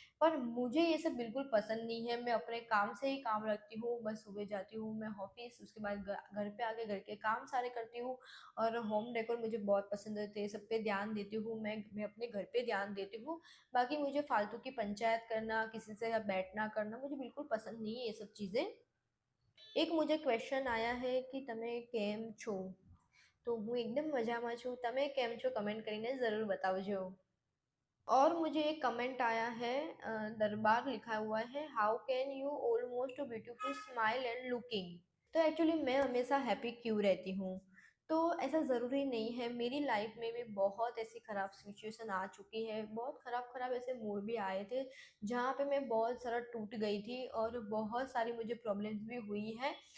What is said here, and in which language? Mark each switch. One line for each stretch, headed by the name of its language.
Hindi: पर मुझे ये सब बिल्कुल पसंद नहीं है। मैं अपने काम से ही काम रखती हूँ, बस सुबह जाती हूँ मैं ऑफिस, उसके बाद घर पे आके घर के काम सारे करती हूँ। और होम डेकोर मुझे बहुत पसंद है, सब पे ध्यान देती हूँ मैं अपने घर पे ध्यान देती हूँ। बाकी मुझे फालतू की पंचायत करना, किसी से बैठना करना मुझे बिल्कुल पसंद नहीं है ये सब चीज़ें। एक मुझे क्वेश्चन आया है कि
Gujarati: તમે કેમ છો। तो હું એકદમ મજામાં છું, તમે કેમ છો કમેન્ટ કરીને
Hindi: ज़रूर बताओ। और मुझे एक कमेंट आया है, दरबार लिखा हुआ है,
English: How can you almost beautiful smile and looking.
Hindi: तो एक्चुअली मैं हमेशा हैप्पी क्यों रहती हूँ, तो ऐसा ज़रूरी नहीं है। मेरी लाइफ में भी बहुत ऐसी ख़राब सिचुएशन आ चुकी है, बहुत ख़राब ख़राब ऐसे मूड भी आए थे जहाँ पे मैं बहुत सारा टूट गई थी और बहुत सारी मुझे प्रॉब्लम्स भी हुई है।